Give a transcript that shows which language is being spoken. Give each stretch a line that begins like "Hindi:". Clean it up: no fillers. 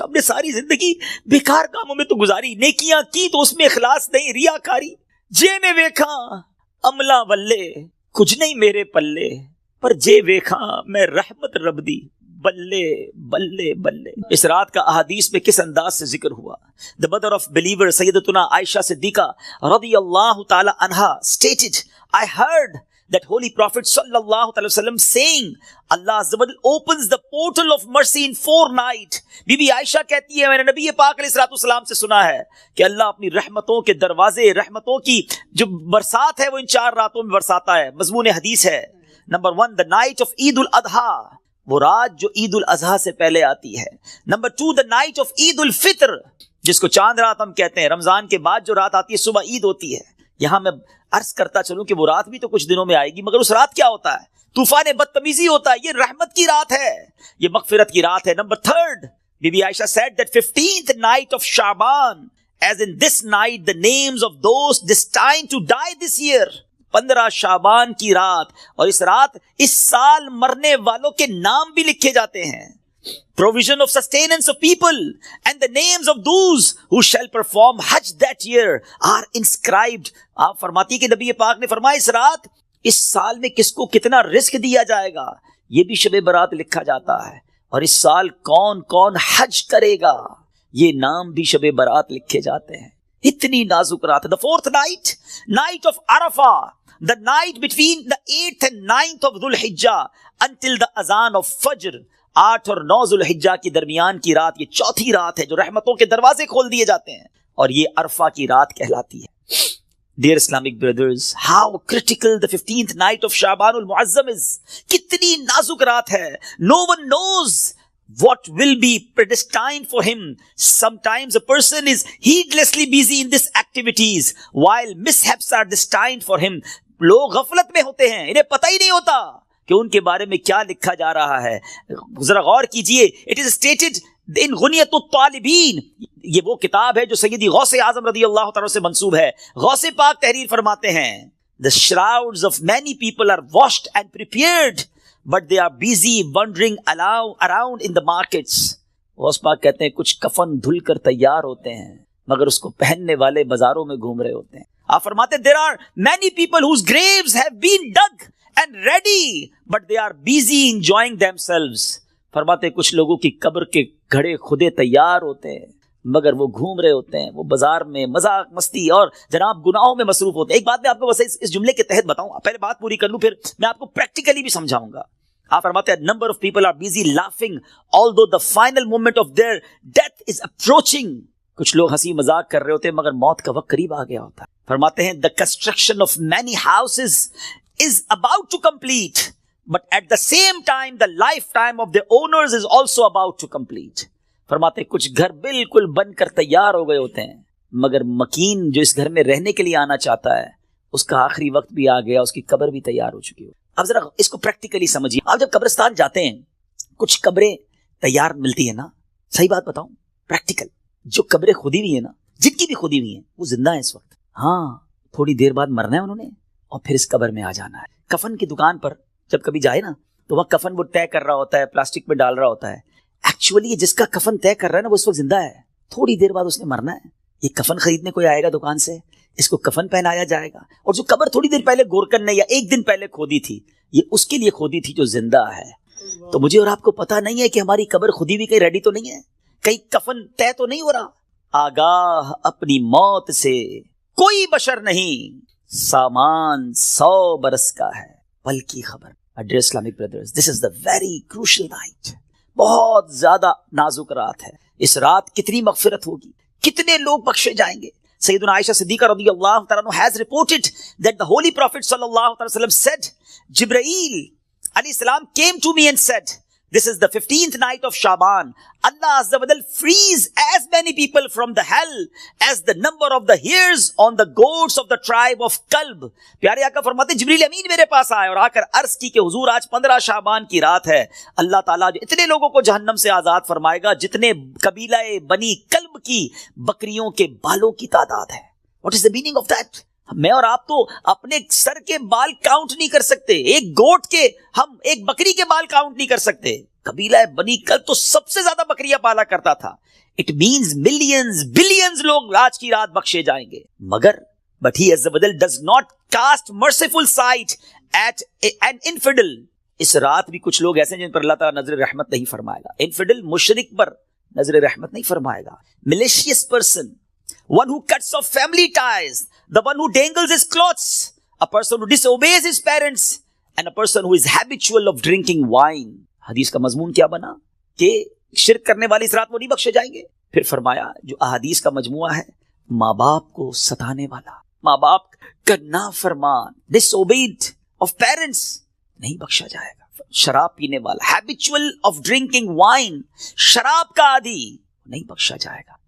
Urdu: ہم نے ساری زندگی بیکار کاموں میں تو گزاری, نیکیاں کی تو اس میں اخلاص نہیں, ریاکاری.
Punjabi: جے میں ویکھاں عملہ ولے کچھ نہیں میرے پلے, پر جے ویکھاں میں رحمت رب دی بلے بلے بلے.
Urdu: اس رات کا احادیث میں کس انداز سے ذکر ہوا.
English: The mother of believer سیدتنا عائشہ صدیقہ رضی اللہ تعالی عنہا stated, I heard that holy prophet صلی اللہ علیہ وسلم saying, Allah Azza wa Jal opens the portal of mercy in 4 nights.
Urdu: Be be عائشہ کہتی ہے میں نے نبی پاک علیہ الصلوۃ والسلام سے سنا ہے کہ اللہ اپنی رحمتوں کے دروازے, رحمتوں کی جو برسات ہے وہ ان 4 راتوں میں برساتا ہے. مضمون حدیث ہے نمبر 1,
English: the night of
Urdu: عید الاضحیٰ, وہ رات جو عید الاضحیٰ سے پہلے آتی ہے. نمبر 2,
English: the night of
Urdu: عید الفطر, جس کو چاند رات ہم کہتے ہیں. رمضان کے بعد جو رات آتی ہے صبح عید ہوتی ہے. یہاں میں عرض کرتا چلوں کہ وہ رات بھی تو کچھ دنوں میں آئے گی, مگر اس رات کیا ہوتا ہے؟ طوفان بدتمیزی ہوتا ہے. یہ رحمت کی رات ہے, یہ مغفرت کی رات ہے. Number 3,
English: بی بی عائشہ said that 15th night of Shaban, as in this night the names of those destined to die this year.
Urdu: 15 شعبان کی رات, اور اس رات اس سال مرنے والوں کے نام بھی لکھے جاتے ہیں.
English: Provision of sustenance of people and the names of those who shall perform Hajj that year are inscribed.
Urdu: آپ فرماتی ہیں کہ نبی پاک نے فرمایا اس رات اس سال میں کس کو کتنا رزق دیا جائے گا یہ بھی شب برات لکھا جاتا ہے, اور اس سال کون کون حج کرے گا یہ نام بھی شب برات لکھے جاتے ہیں. اتنی نازک رات ہے.
English: The 4th night, night of Arafah, the night between the 8th and 9th of Dhul Hijjah until the azan of Fajr.
Urdu: 8 اور 9 ذو الحجہ کی درمیان کی رات, یہ چوتھی رات ہے جو رحمتوں کے دروازے کھول دیے جاتے ہیں, اور یہ عرفہ کی رات کہلاتی ہے.
English: Dear Islamic brothers, how critical the 15th night of Shaban al-Muazzam is.
Urdu: کتنی نازک رات ہے.
English: No one knows what will be predestined for him. Sometimes a person is heedlessly busy in these activities while mishaps are destined for him.
Urdu: لوگ غفلت میں ہوتے ہیں, انہیں پتہ ہی نہیں ہوتا کہ ان کے بارے میں کیا لکھا جا رہا ہے. ذرا غور کیجئے.
English: It is stated
Urdu: ان غنیت الطالبین، یہ وہ کتاب ہے جو سیدی غوث اعظم رضی اللہ تعالیٰ سے منسوب ہے. غوث پاک تحریر فرماتے ہیں
English: the shrouds of many people are washed and prepared but they are busy wandering around in the markets.
Urdu: Ghaus Pak کہتے ہیں کچھ کفن دھل کر تیار ہوتے ہیں مگر اس کو پہننے والے بازاروں میں گھوم رہے ہوتے ہیں. آپ فرماتے ہیں
English: there are many people whose graves have been dug and ready but they are busy enjoying themselves.
Urdu: فرماتے کچھ لوگوں کی قبر کے گھڑے خودے تیار ہوتے ہیں مگر وہ گھوم رہے ہوتے ہیں، وہ بازار میں مذاق مستی اور جناب گناہوں میں مصروف ہوتے ہیں. ایک بات میں آپ کو بس اس جملے کے تحت بتاؤں، پہلے بات پوری کر لوں پھر میں آپ کو پریکٹیکلی بھی سمجھاؤں گا. آپ فرماتے ہیں
English: Number of people are busy laughing although the final moment of their death is approaching.
Urdu: کچھ لوگ ہنسی مذاق کر رہے ہوتے ہیں مگر موت کا وقت قریب آ گیا ہوتا ہے. فرماتے ہیں
English: the construction of many houses is about to complete but at the same time the lifetime of the owners is also about to complete.
Urdu: فرماتے ہیں کچھ گھر بالکل بن کر تیار ہو گئے ہوتے ہیں مگر مکین جو اس گھر میں رہنے کے لیے آنا چاہتا ہے اس کا آخری وقت بھی آ گیا، اس کی قبر بھی تیار ہو چکی ہو. اب ذرا اس کو پریکٹیکلی سمجھیے. آپ جب قبرستان جاتے ہیں کچھ قبریں تیار ملتی ہیں نا، صحیح بات بتاؤں پریکٹیکل، جو قبریں کھودی ہوئی ہیں نا، جن کی بھی کھودی ہوئی ہیں وہ زندہ ہیں اس وقت. ہاں تھوڑی دیر بعد مرنا ہے انہوں نے اور پھر اس قبر میں آ جانا ہے. کفن کی دکان پر جب کبھی جائے نا تو وہ کفن وہ طے کر رہا ہوتا ہے، پلاسٹک میں ڈال رہا ہوتا ہے. ایکچولی جس کا کفن طے کر رہا ہے نا وہ اس وقت زندہ ہے، تھوڑی دیر بعد اس نے مرنا ہے. یہ کفن خریدنے کوئی آئے گا دکان سے، اس کو کفن پہنایا جائے گا، اور جو قبر تھوڑی دیر پہلے گورکن نے یا ایک دن پہلے کھودی تھی یہ اس کے لیے کھودی تھی جو زندہ ہے. تو مجھے اور آپ کو پتا نہیں ہے کہ ہماری قبر خودی بھی کہیں ریڈی تو نہیں ہے، کہیں کفن طے تو نہیں ہو رہا. آگاہ اپنی موت سے کوئی بشر نہیں، سامان 100 برس کا ہے بلکہ خبر.
English: Dear Islamic brothers, this is the very crucial night.
Urdu: بہت زیادہ نازک رات ہے. اس رات کتنی مغفرت ہوگی، کتنے لوگ بخشے جائیں گے.
English: سیدنا عائشہ صدیقہ رضی اللہ تعالیٰ عنہ has reported that the holy prophet صلی اللہ علیہ وسلم said, Jibreel علیہ السلام came to me and said, this is the 15th night of Shaban. Allah Azza wa Jal frees as many people from the hell as the number of the hairs on the goats of the tribe of Kalb.
Urdu: پیارے آقا فرماتے جبریل امین میرے پاس آئے اور آ کر عرض کی کہ حضور آج 15 شعبان کی رات ہے. اللہ تعالیٰ جو اتنے لوگوں کو جہنم سے آزاد فرمائے گا جتنے قبیلہ بنی کلب کی بکریوں کے بالوں کی تعداد ہے.
English: What is the meaning of that?
Urdu: میں اور آپ تو اپنے سر کے بال کاؤنٹ نہیں کر سکتے، ایک گوٹ کے، ہم ایک بکری کے بال کاؤنٹ نہیں کر سکتے. قبیلہ بنی کلب تو سب سے زیادہ بکریاں پالا کرتا تھا.
English: it means millions billions
Urdu: لوگ آج کی رات بخشے جائیں گے. مگر
English: but he Azza wa Jal does not cast merciful sight at an infidel.
Urdu: اس رات بھی کچھ لوگ ایسے ہیں جن پر اللہ تعالیٰ نظر رحمت نہیں فرمائے گا. انفیڈل مشرک پر نظر رحمت نہیں فرمائے گا.
English: malicious person, one who cuts off family ties, the one who dangles his clothes, a person who disobeys his parents, and a person who is habitual of drinking wine.
Urdu: حدیث کا مضمون کیا بنا کہ شرک کرنے والی اس رات وہ نہیں بخشے جائیں گے. پھر فرمایا جو احادیث کا مجموعہ ہے، ماں باپ کو ستانے والا، ماں باپ کا نافرمان،
English: disobeyed of parents،
Urdu: نہیں بخشا جائے گا. شراب پینے والا،
English: habitual of drinking wine،
Urdu: شراب کا عادی، نہیں بخشا جائے گا.